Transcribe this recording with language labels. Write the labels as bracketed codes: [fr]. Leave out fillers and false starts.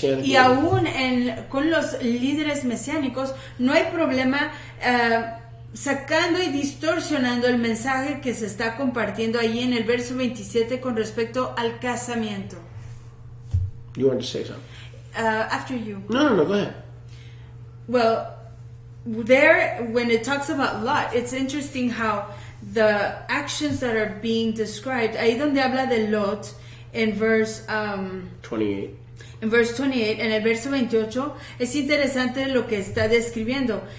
[es] Y aún con los líderes mesiánicos no hay problema sacando y distorsionando el mensaje que se está compartiendo allí en el verso 27 con respecto al casamiento. [en] You want to say something? After you. No, go ahead. Well, there, when it talks about Lot, it's interesting how the actions that are being described, [es] ahí donde habla de Lot, en [en] verse 28. In verse 28, [es] en el verso 28, es interesante lo que está describiendo.